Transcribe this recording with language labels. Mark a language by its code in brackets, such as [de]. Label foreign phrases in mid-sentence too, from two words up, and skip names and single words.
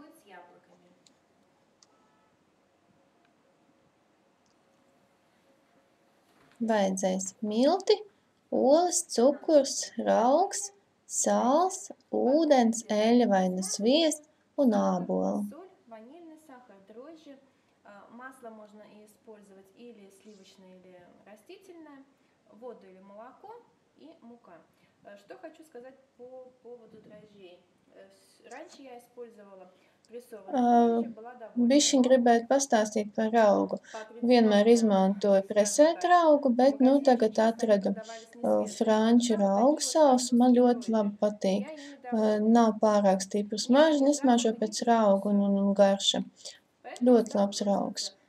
[lv] Vajadzēs milti, olas, cukurs, raugs, sāls, ūdens, eļļa vai nu sviests un ābolu. [ru] Ванильный сахар, дрожжи, масло можно использовать или сливочное, или растительное, воду или молоко и мука. Что хочу сказать по поводу дрожжей. Раньше я использовала прессованные дрожжи, была довольна. [lv] Bišķiņ gribētu pastāstīt par raugu. Vienmēr izmantoju presētu raugu, bet tagad atradu franču raugu sausu. Man ļoti labi patīk. Nav pārāk stipra smarža, nesmaržo pēc raugu un garša. Ļoti labs raugs.